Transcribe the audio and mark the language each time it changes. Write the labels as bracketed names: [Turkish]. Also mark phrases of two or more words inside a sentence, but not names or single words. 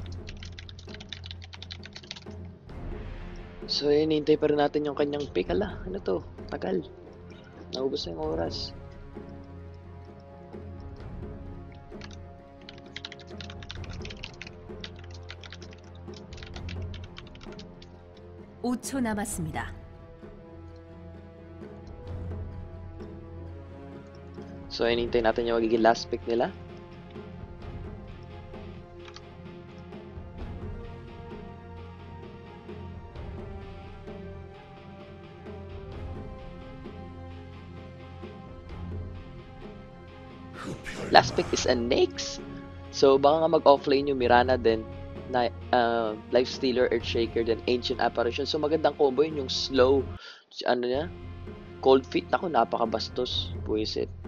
[Filipino] So, hinintay pa rin natin yung kanyang pick ala. Ano to? Tagal. Naubos na yung oras. [Korean] (5초) 남았습니다. [Filipino] So, hinintay natin yung magiging [English] last pick [Filipino] nila. [English] Last pick is a Nyx. [Filipino] So, baka nga mag-offlane yung Mirana din na Lifestealer, Earthshaker, then Ancient Apparition. So, magandang combo yun, yung slow, ano niya, Cold Feet. Ako, napakabastos. Buwisit.